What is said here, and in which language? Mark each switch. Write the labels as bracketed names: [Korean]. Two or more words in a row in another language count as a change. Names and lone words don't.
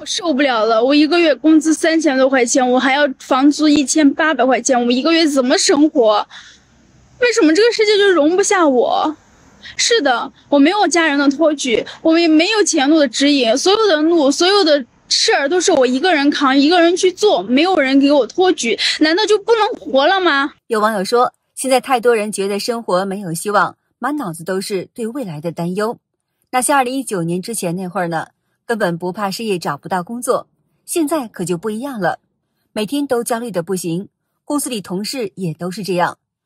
[Chinese] 我受不了了，我一個月工資3000多塊錢，我還要房租1800塊錢，我一個月怎麼生活？為什麼這個世界就容不下我？是的，我沒有家人的托舉，我也沒有前路的指引，所有的路，所有的事兒都是我一個人扛，一個人去做，沒有人給我托舉，難道就不能活了嗎？有網友說，現在太多人覺得生活沒有希望，滿腦子都是對未來的擔憂。那像2019年之前那會兒呢，根本不怕失業找不到工作，現在可就不一樣了，每天都焦慮的不行，公司裡同事也都是這樣。